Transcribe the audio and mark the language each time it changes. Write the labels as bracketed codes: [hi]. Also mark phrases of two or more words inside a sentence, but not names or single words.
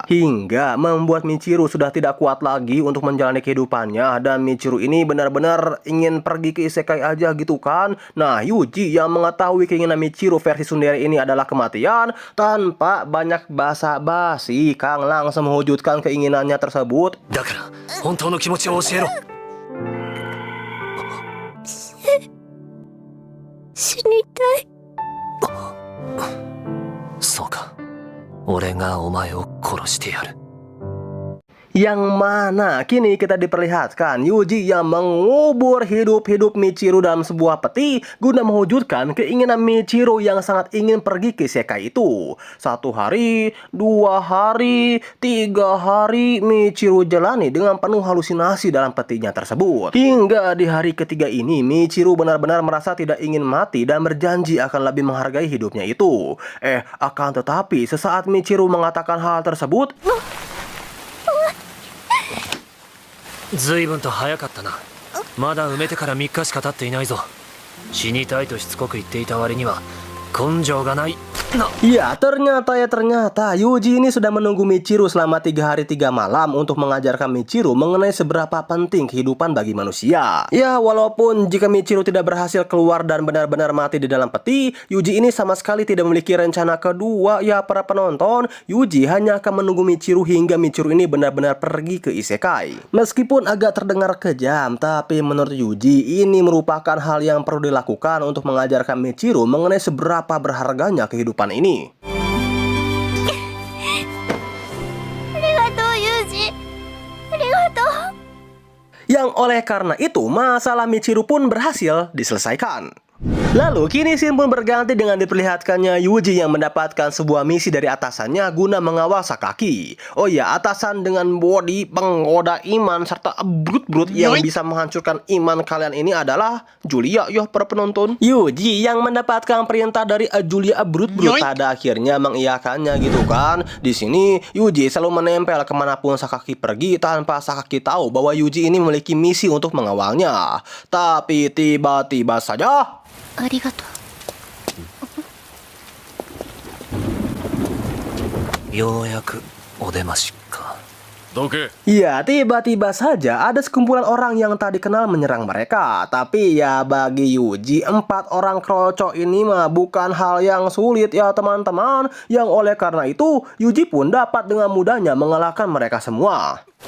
[id] Hingga membuat Michiru sudah tidak kuat lagi untuk menjalani kehidupannya dan Michiru ini benar-benar ingin pergi ke isekai aja gitu kan. Nah, Yuji yang mengetahui keinginan Michiru versi tsundere ini adalah kematian, tanpa banyak basa-basi Kang langsung mewujudkan keinginannya tersebut. [ja] だから本当の気持ちを教えろ。死にたい。そうか。俺がお前を殺してやる。 [id] Yang mana kini kita diperlihatkan Yuji yang mengubur hidup-hidup Michiru dalam sebuah peti guna mewujudkan keinginan Michiru yang sangat ingin pergi ke isekai itu. 1 hari, 2 hari, 3 hari Michiru jalani dengan penuh halusinasi dalam petinya tersebut. Hingga di hari ketiga ini Michiru benar-benar merasa tidak ingin mati dan berjanji akan lebih menghargai hidupnya itu. Akan tetapi sesaat Michiru mengatakan hal tersebut, [ja] 随分と早かったな。まだ埋めてから3日しか経っていないぞ。死にたいとしつこく言っていた割には根性がないな。 [id] Ya ternyata Yuji ini sudah menunggu Michiru selama 3 hari 3 malam untuk mengajarkan Michiru mengenai seberapa penting kehidupan bagi manusia. Ya walaupun jika Michiru tidak berhasil keluar dan benar-benar mati di dalam peti, Yuji ini sama sekali tidak memiliki rencana kedua. Ya para penonton, Yuji hanya akan menunggu Michiru hingga Michiru ini benar-benar pergi ke isekai. Meskipun agak terdengar kejam, tapi menurut Yuji ini merupakan hal yang perlu dilakukan untuk mengajarkan Michiru mengenai seberapa berharganya kehidupan ini. [ja] ありがとうユージ、ありがとう。 [id] Yang oleh karena itu masalah Michiru pun berhasil diselesaikan. Lalu kini scene pun berganti dengan diperlihatkannya Yuji yang mendapatkan sebuah misi dari atasannya guna mengawal Sakaki. Oh ya, atasan dengan body penggoda iman serta brut-brut yang bisa menghancurkan iman kalian ini adalah Julia ya para penonton. Yuji yang mendapatkan perintah dari Julia brut-brut pada akhirnya mengiyakannya gitu kan. Di sini Yuji selalu menempel kemanapun Sakaki pergi tanpa Sakaki tahu bahwa Yuji ini memiliki misi untuk mengawalnya. Tapi tiba-tiba saja [ja] ありがとう。ようやくお出ましか。どけ。 [id] Ya, tiba-tiba saja ada sekumpulan orang yang tak dikenal menyerang mereka. Tapi ya bagi Yuji, 4 orang krocok ini mah bukan hal yang sulit ya teman-teman. Yang oleh karena itu, Yuji pun dapat dengan mudahnya mengalahkan mereka semua.